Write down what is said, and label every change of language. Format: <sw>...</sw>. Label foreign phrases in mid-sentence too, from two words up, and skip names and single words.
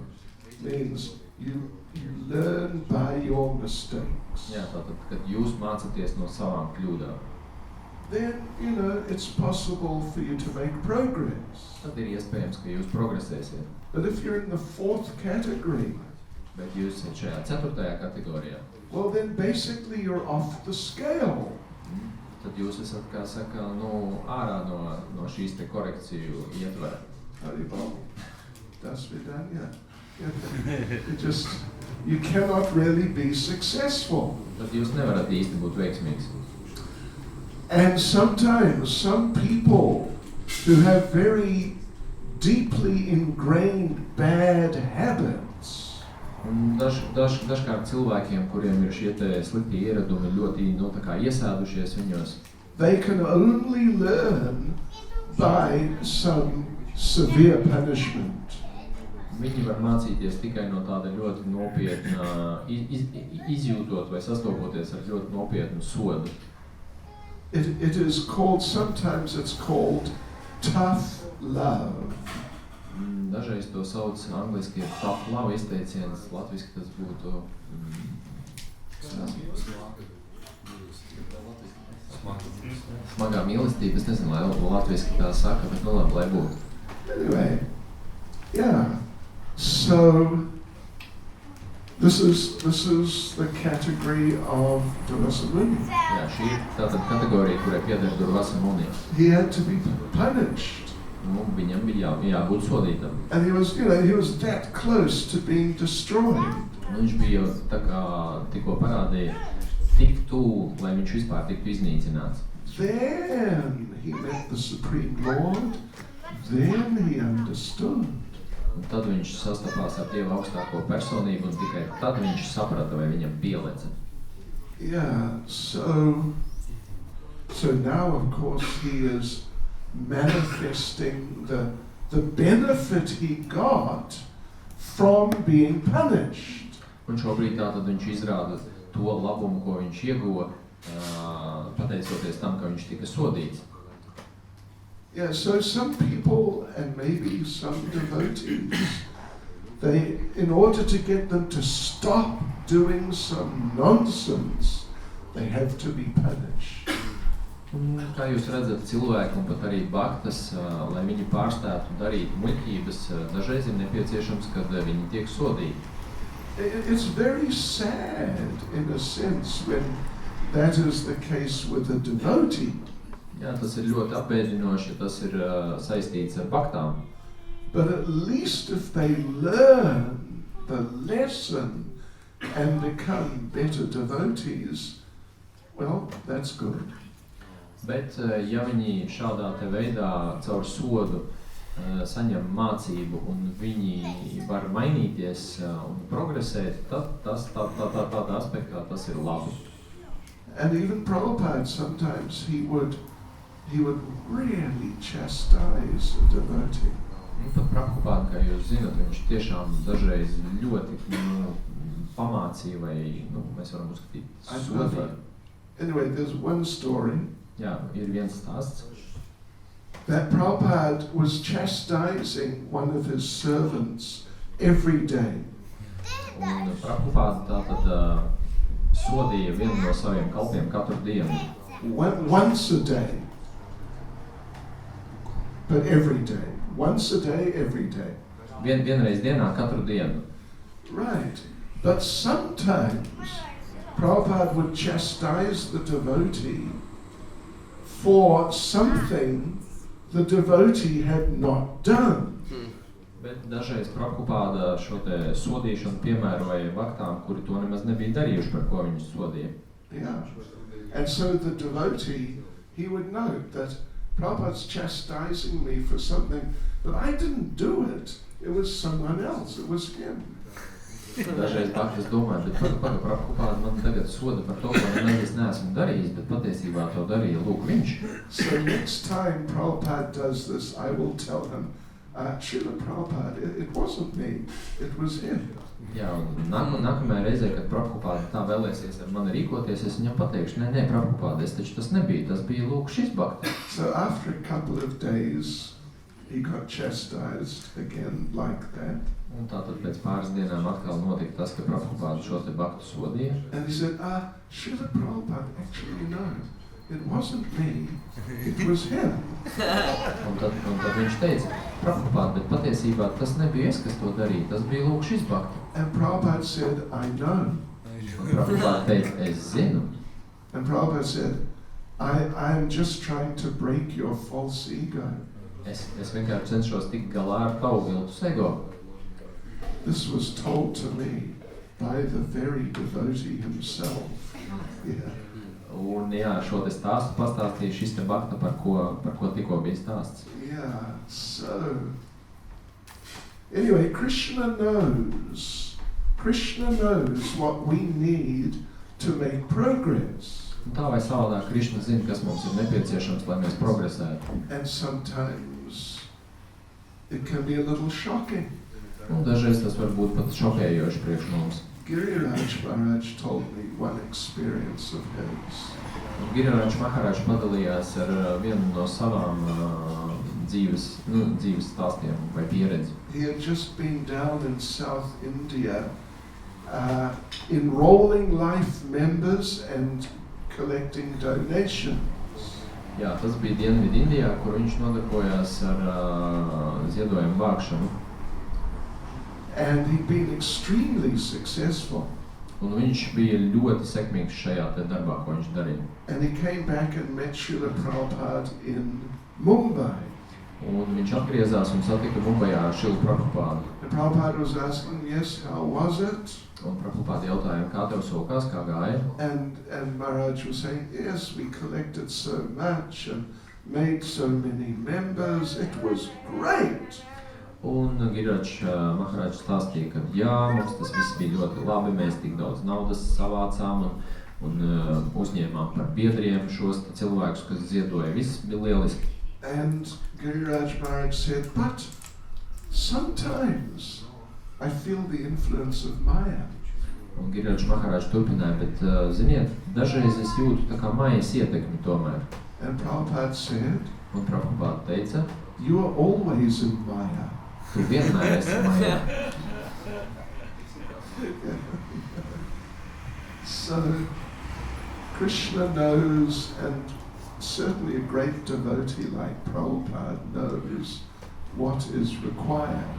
<en>Means you learn by your mistakes.</en> <lv>Jā, tātad, kad jūs mācaties no savām kļūdām,</lv> <en>then, it's possible for you to make progress.</en> <lv>tad ir iespējams, ka jūs progresēsiet.</lv> <en>But if you're in the fourth category,</en> <lv>Bet jūs esat šajā ceturtajā kategorijā,</lv> <en>well, then basically you're off the scale.</en> <lv>tad jūs esat, kā saka, ārā no šīs te korekciju ietvera. Haribol, das vidanya.</lv> <en>You cannot really be successful.</en> <lv>Tad jūs nevarat īsti būt veiksmīgs.</lv> <en>And sometimes some people who have very deeply ingrained bad habits,</en> <lv>Un dažkārt cilvēkiem, kuriem ir šie te slikti ieradumi ļoti tā kā iesēdušies viņos,</lv> <en>they can only learn by some severe punishment.</en> <lv>viņi var mācīties tikai no tāda ļoti nopietna, izjūtot vai sastopoties ar ļoti nopietnu sodu.</lv> <en>It is called, sometimes it's called tough love.</en> <lv>Dažreiz to sauc angliski</lv> <en>tough love</en> <lv>izteiciens, latviski tas būtu smagā mīlestība. Es nezinu, lai latviski tā saka, bet labi, lai būtu.</lv> <en>Anyway, yeah. So this is the category of Durvasa Muni.</en> <lv>Jā, šī ir tātad kategorija, kurai pieder Durvasa Muni.</lv> <en>He had to be punished.</en> <lv>Viņam bija jābūt sodītam.</lv> <en>And he was that close to being destroyed.</en> <lv>Viņš bija tā kā tikko parādīja tik tuvu, lai viņš vispār tiktu iznīcināts.</lv> <en>Then he met the Supreme Lord. Then he understood.</en> <lv>Un tad viņš sastapās ar Dievu augstāko personību un tikai tad viņš saprata, vai viņam pieleca.</lv> <en>Yeah, so now of course he is manifesting the benefit he got from being punished.</en> <lv>Un šobrīd tātad viņš izrāda to labumu, ko viņš ieguva, pateicoties tam, ka viņš tika sodīts.</lv> <en>Yeah, so some people and maybe some devotees, they, in order to get them to stop doing some nonsense, they have to be punished.</en> <lv>Un, kā jūs redzat, cilvēki un pat arī bhaktas, lai viņi pārstātu darīt muļķības, dažreiz ir nepieciešams, kad viņi tiek sodīti.</lv> <en>It's very sad in a sense when that is the case with a devotee.</en> <lv>Jā, tas ir ļoti apbēdinoši, tas ir saistīts ar bhaktām.</lv> <en>But at least if they learn the lesson and become better devotees, well, that's good.</en> <lv>Bet, ja viņi šādā te veidā caur sodu saņem mācību un viņi var mainīties un progresēt, tad tādā aspektā tas ir labi.</lv> <en>And even Prabhupada sometimes he would really chastise a devotee.</en> <lv>Pat Prabhupada, kā jūs zinat, viņš tiešām dažreiz ļoti pamācīja vai mēs varam uzskatīt sodīt.</lv> <en>Anyway, there's one story.</en> <lv>Jā, ir viens stāsts.</lv> <en>That Prabhupada was chastising one of his servants every day.</en> <lv>Un Prabhupada tātad sodīja vienu no saviem kalpiem katru dienu.</lv> <en>Once a day. But every day. Once a day, every day.</en> <lv>Vienreiz dienā katru dienu.</lv> <en>Right. But sometimes Prabhupada would chastise the devotee for something the devotee had not done.</en> <lv>Bet dažreiz Prabhupada šo te sodīšanu piemēroja bhaktām, kuri to nemaz nebija darījuši, par ko viņus sodīja.</lv> <en>Yeah. And so the devotee, he would know that Prabhupada's chastising me for something, but I didn't do it. It was someone else. It was him.</en> <lv>Dažreiz bhaktas domāja, bet Prabhupada man tagad soda par to, ko es neesmu darījis, bet patiesībā to darīja lūk viņš.</lv> <en>So next time Prabhupada does this, I will tell him, Srila Prabhupada, it wasn't me, it was him.</en> <lv>Jā, un nākamajā reizē, kad Prabhupāda tā vēlēsies ar mani rīkoties, es viņam pateikšu, nē, Prabhupāda, es taču tas nebija, tas bija lūk šis bhakti.</lv> <en>So after a couple of days, he got chastised again like that.</en> <lv>Un tātad pēc pāris dienām atkal notika tas, ka Prabhupāda šo te bhaktu sodīja.</lv> <en>And he said, Srila Prabhupada, actually no, it wasn't me, it was him.</en> <lv>Un tad viņš teica, Prabhupāda, bet patiesībā tas nebija es, kas to darīja, tas bija lūk šis bhakti.</lv> <en>And Prabhupada said, I know.</en> <lv>Un Prabhupāda teica, es zinu.</lv> <en>And Prabhupada said, I am just trying to break your false ego.</en> <lv>Es vienkārši cenšos tikt galā ar tavu viltus ego.</lv> <en>This was told to me by the very devotee himself. Yeah.</en> <lv>Un jā, šo te stāstu pastāstīja šis te bhakta, par ko tikko bija stāsts.</lv> <en>Yeah, so anyway, Krishna knows what we need to make progress.</en> <lv>Un tā vai savādāk Krišna zina, kas mums ir nepieciešams, lai mēs progresētu.</lv> <en>And sometimes it can be a little shocking.</en> <lv>Un dažreiz tas var būt pat šokējoši priekš mums.</lv> <en>Giriraj Maharaj told me one experience of his.</en> <lv>Un Giriraj Maharaj padalījās ar vienu no savām dzīves stāstiem vai pieredzi.</lv> <en>He had just been down in South India enrolling life members and collecting donations.</en> <lv>Jā, tas bija Dienvidu Indijā, kur viņš nodarbojās ar ziedojumu vākšanu.</lv> <en>And he'd been extremely successful.</en> <lv>Un viņš bija ļoti sekmīgs šajā te darbā, ko viņš darīja.</lv> <en>And he came back and met Srila Prabhupada in Mumbai.</en> <lv>Un viņš atgriezās un satika Mumbajā Srilu Prabhupādu.</lv> <en>And Prabhupada was asking, yes, how was it?</en> <lv>Un Prabhupāda jautāja, kā tev sokās, kā gāja?</lv> <en>And Maharaj was saying, yes, we collected so much and made so many members. It was great.</en> <lv>Un Giriraj Maharaj stāstīja, ka jā, mums tas viss bija ļoti labi, mēs tik daudz naudas savācām un uzņēmām par biedriem šos cilvēkus, kas ziedoja, viss bija lieliski.</lv> <en>And Giriraj Maharaj said, but sometimes I feel the influence of Maya.</en> <lv>Un Giriraj Maharaj turpināja, bet ziniet, dažreiz es jūtu tā kā mājas ietekmi tomēr.</lv> <en>And Prabhupada said,</en> <lv>Un Prabhupāda teica,</lv> <en>you are always in Maya.</en> <lv>tu vienmēr esi mājā.</lv> <en>So Krishna knows, and certainly a great devotee like Prabhupada knows what is required.</en>